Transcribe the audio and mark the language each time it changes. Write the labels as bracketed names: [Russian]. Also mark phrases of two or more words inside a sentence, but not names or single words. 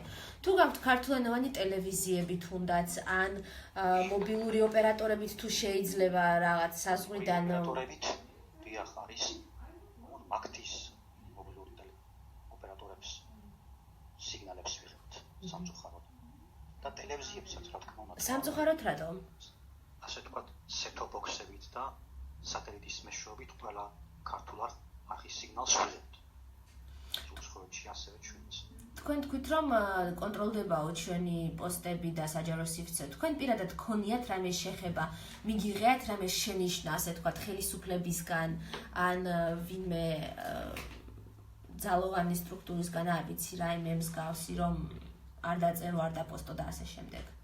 [Georgian] თუ გაქვთ ქართულენოვანი ტელევიზიები თუნდაც ან მობილური ოპერატორებით თუ შეიძლება რაღაც საზღვრიდან ოპერატორებით დიახ არის მაგთის მობილური ოპერატორებს სიგნალებს ვიღებთ სამწუხაროდ და ტელევიზიებსაც რა თქმა უნდა. სამწუხაროდ რატომ? ასე თქვა [English] set-top box- [Georgian] ებით და სატელიტის მეშვეობით ყველა ქართულ არხის სიგნალს ვიღებთ. უცხოეთში ასევე ჩვენც. თქვენ თქვით რომ კონტროლდებაო ჩვენი პოსტები და საჯარო სივრცე. თქვენ პირადად გქონიათ რამე შეხება, მიგიღეთ რამე შენიშვნა, ასე თქვა ხელისუფლებისგან ან ვინმე ძალოვანი სტრუქტურისგან არ ვიცი რაიმე მსგავსი რომ არ დაწერო, არ დაპოსტო და ასე შემდეგ.